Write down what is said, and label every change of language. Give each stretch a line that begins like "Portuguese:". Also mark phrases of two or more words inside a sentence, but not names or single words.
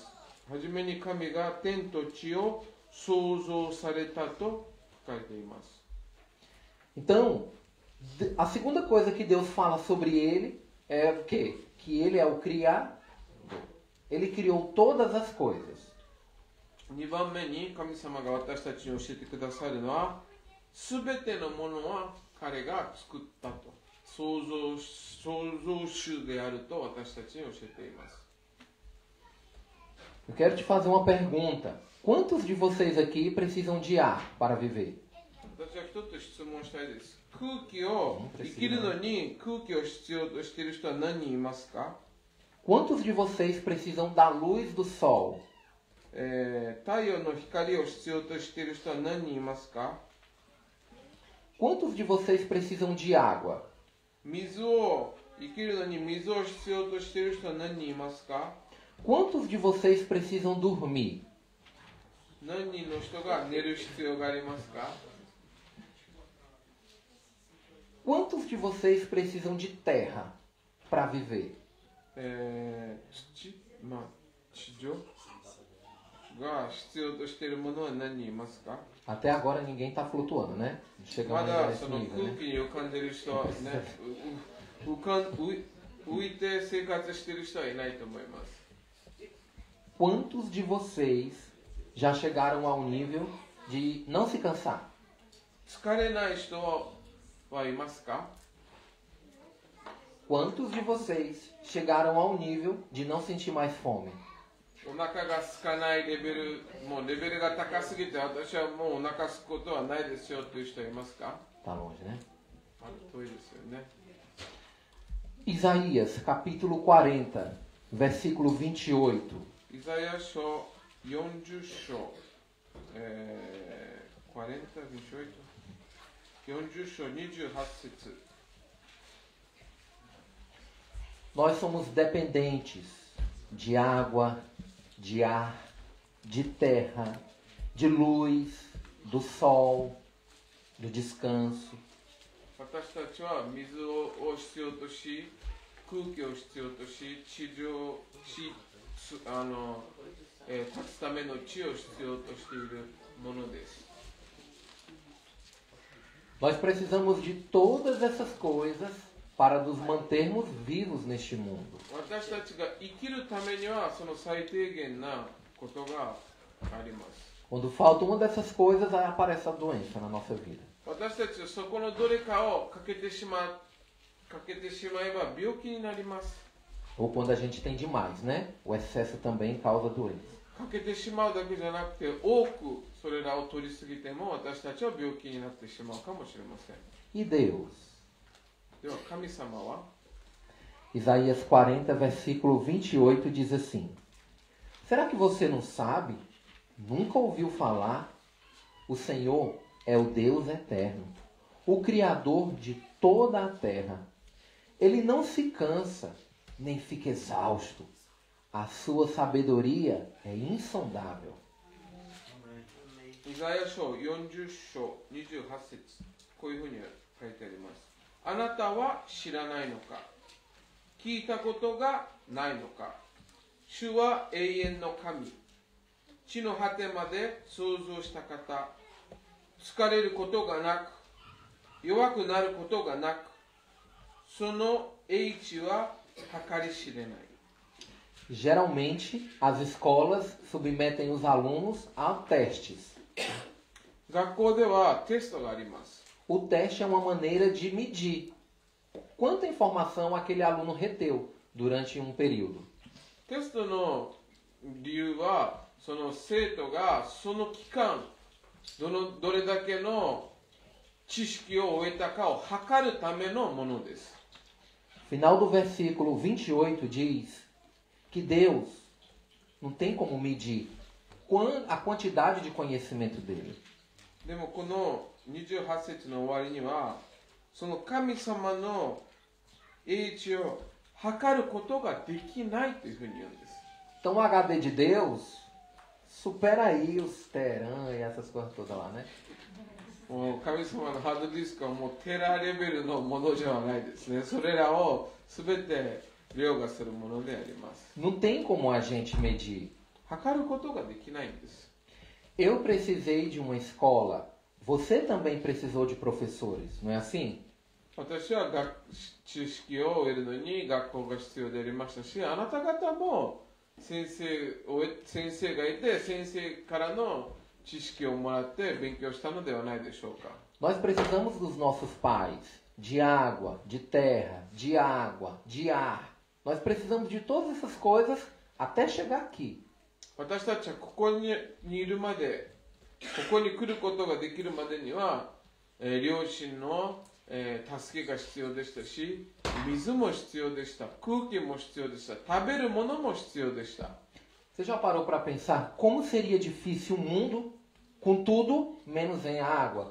Japanese: はじめに神が天と地を創造されたと書いています。
Portuguese: Então, a segunda coisa que Deus fala sobre ele é o quê? Que ele é o criador. Ele criou todas as coisas.
Japanese: 2 番目に神様が私たちに教えてくださるのは、すべてのものは彼が作ったと。創造主であると私たちに教えています。
Portuguese: Eu quero te fazer uma pergunta. Quantos de vocês aqui precisam de ar para viver?
Japanese: 私は一つ質問したいです。空気を生きるのに空気を必要としている人は何人いますか？
Portuguese: Quantos de vocês precisam da luz do sol?
Japanese: 太陽の光を必要としている人は何人いますか？
Portuguese: Quantos de vocês precisam de água?
Japanese: 水を生きるのに水を必要としている人は何人いますか？
Portuguese: Quantos de vocês precisam dormir?
Japanese: 何人の人が寝る必要がありますか？
Portuguese: Quantos de vocês precisam de terra para viver?
Japanese: 地上が必要としているものは何人いますか？
Portuguese: Até agora ninguém está flutuando, né?
Japanese: ま
Portuguese: Chegamos
Japanese: だ
Portuguese: a
Japanese: そ
Portuguese: esse
Japanese: の
Portuguese: nível,
Japanese: 空
Portuguese: né?
Japanese: 気に浮かんでいる人はね、浮いて生活している人はいないと思います。
Portuguese: Quantos de vocês já chegaram ao nível de não se cansar?
Japanese: 疲れない人はいますか？
Portuguese: Quantos de vocês chegaram ao nível de não sentir mais fome?
Japanese: お腹が空かないレベル、もうレベルが高すぎて私はもうお腹空くことはないですよという人いますか？
Portuguese: Tá longe, né?
Japanese: 遠いですよね。
Portuguese: Isaías, capítulo 40, versículo 28.
Japanese: イザヤ書40章、40、40章28節。
Portuguese: Nós somos dependentes de água, de ar, de terra, de luz, do sol, do descanso.
Japanese: 私たちは水を必要とし、空気を必要とし、地上立つための地を必要としているものです。
Portuguese: Nós precisamos de todas essas coisas para nos mantermos vivos neste mundo.
Japanese: 私たちが生きるためにはその最低限なことがあります。
Portuguese: Quando falta uma dessas coisas, aí aparece a doença na nossa vida.
Japanese: 私たちはそこのどれかを欠けてしまえば病気になります。
Portuguese: Ou quando a gente tem demais, né? O excesso também causa doença.
Japanese: 欠けてしまうだけじゃなくて、多くそれらを取りすぎても私たちは病気になってしまうかもしれません。
Portuguese: E Deus?
Japanese: では神様は
Portuguese: Isaías 40, versículo 28 diz assim: Será que você não sabe? Nunca ouviu falar? O Senhor é o Deus eterno, o Criador de toda a terra. Ele não se cansa, nem fica exausto. A sua sabedoria é insondável.
Japanese: イザヤ書40章28節、こういうふうに書いてあります。あなたは知らないのか、聞いたことがないのか。主は永遠の神、地の果てまで創造した方、疲れることがなく、弱くなることがなく、その英知は計り知れない。
Portuguese: Geralmente, as escolas submetem os alunos a testes.
Japanese: 学校ではテストがあります。
Portuguese: O teste é uma maneira de medir quanta informação aquele aluno reteu durante um período.
Japanese: テストの理由は、その生徒がその期間、どれだけの知識を終えたかを測るためのものです。
Portuguese: Final do versículo 28 diz que Deus não tem como medir a quantidade de conhecimento dele.
Japanese: でもこの28節の終わりには、その神様の英知を測ることができないというふうに言うんです。
Portuguese: Então o HD de Deus supera aí os Teran e essas coisas todas lá, né?
Japanese: もう神様のハードディスクはもうテラレベルのものじゃないですね。それらを全て凌駕するものであります。
Portuguese: Não tem como a gente medir.
Japanese: 測ることができないんです。
Portuguese: Eu precisei de uma escola. Você também precisou de professores, não é assim?
Japanese: 私は知識を得るのに学校が必要でありましたし、あなた方も先生がいて、先生からの知識をもらって勉強したのではないでしょうか。
Portuguese: Nós precisamos dos nossos pais, de água, de terra, de água, de ar. Nós precisamos de todas essas coisas até chegar aqui.
Japanese: 私たちはここにいるまで、ここに来ることができるまでには、両親の、助けが必要でしたし、水も必要でした、空気も必要でした、食べるものも必要でした。
Portuguese: Você já parou para pensar como seria difícil um mundo com tudo menos em água?